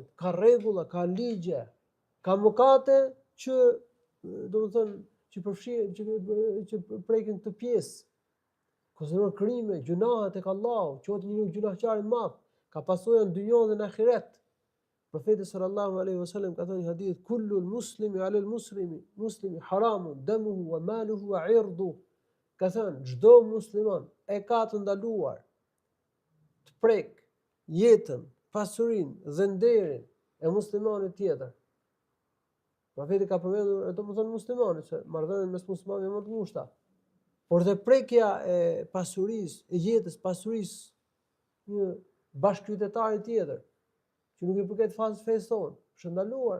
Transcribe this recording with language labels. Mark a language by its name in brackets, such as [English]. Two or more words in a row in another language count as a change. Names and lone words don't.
[Albanian] Ka rregulla, ka ligje, ka mëkate që, domethënë, që prekin këtë pjesë. Konsiderohen krime, gjunahe tek Allahu, quhet një gjunaqtar i madh, ka pasojë në dynjë dhe në ahiret. Profeti [Arabic] صلى الله عليه وسلم [Albanian] ka thënë në hadith: [Arabic] "كل المسلم على المسلم حرام دمه وماله وعرضه." [Albanian] ka thënë çdo musliman e ka të ndaluar të prek jetën, pasurinë dhe nderin e muslimanit tjetër. Profeti ka përmendur domethënë muslimanit, se marrëdhëniet mes muslimanëve më të ngushta. Por dhe prekja e pasurisë, e jetës, pasurisë një bashkëqytetari tjetër, që nuk i përket fesë tonë, është ndaluar.